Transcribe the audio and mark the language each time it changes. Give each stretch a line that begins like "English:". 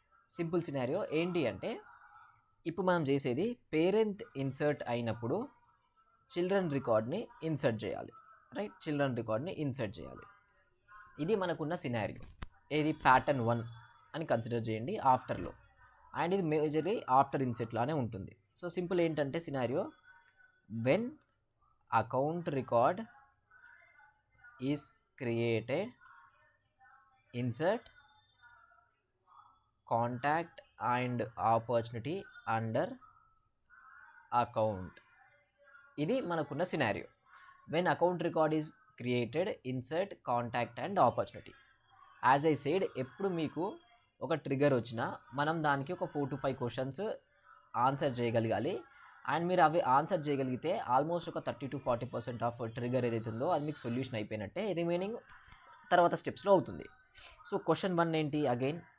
Telugu: Simple scenario ఏంటి అంటే ఇప్పుడు మనం చేసేది పేరెంట్ ఇన్సర్ట్ అయినప్పుడు చిల్డ్రన్ రికార్డ్ని ఇన్సర్ట్ చేయాలి. రైట్, చిల్డ్రన్ రికార్డ్ని ఇన్సర్ట్ చేయాలి. ఇది మనకున్న సినారియో. ఏది ప్యాటర్న్ 1 అని కన్సిడర్ చేయండి ఆఫ్టర్లో. అండ్ ఇది మేజర్లీ ఆఫ్టర్ ఇన్సర్ట్ లానే ఉంటుంది.
English: so simple
Telugu: ఏంటంటే
English: Scenario, when account record is created, insert contact and opportunity under account.
Telugu: ఇది మనకున్న scenario.
English: when account record is created, insert contact and opportunity. As I said,
Telugu: ఎప్పుడు మీకు ఒక trigger వచ్చినా మనం దానికి ఒక 4 to 5 క్వశ్చన్స్ ఆన్సర్ చేయగలగాలి. అండ్ మీరు అవి ఆన్సర్ చేయగలిగితే ఆల్మోస్ట్ ఒక 30 to 40% ఆఫ్ ట్రిగ్గర్ ఏదైతే ఉందో అది మీకు సొల్యూషన్ అయిపోయినట్టే. రిమైనింగ్ తర్వాత స్టెప్స్లో అవుతుంది. సో క్వశ్చన్ 1 ఏంటి అగైన్?